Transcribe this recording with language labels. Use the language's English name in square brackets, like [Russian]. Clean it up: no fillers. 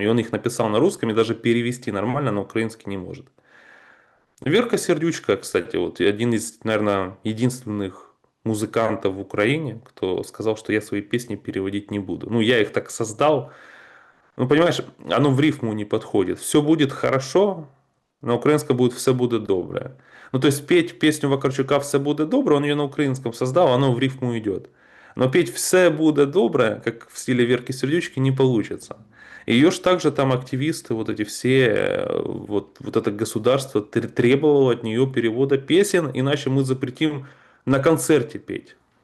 [Russian] И он их написал на русском и даже перевести нормально на украинский не может. Верка Сердючка, кстати, вот один из, наверное, единственных музыкантов в Украине, кто сказал, что я свои песни переводить не буду. Ну, я их так создал. Ну, понимаешь, оно в рифму не подходит. Все будет хорошо, [Ukrainian] На українському буде «Все буде добре». [Russian] Ну, то есть петь песню Вакарчука «Все буде добре», он ее на украинском создал, оно в рифму идет. Но петь «Все буде добре», как в стиле Верки Сердючки, не получится. Ее ж также там активисты, вот эти все, вот это государство требовало от нее перевода песен, иначе мы запретим на концерте петь.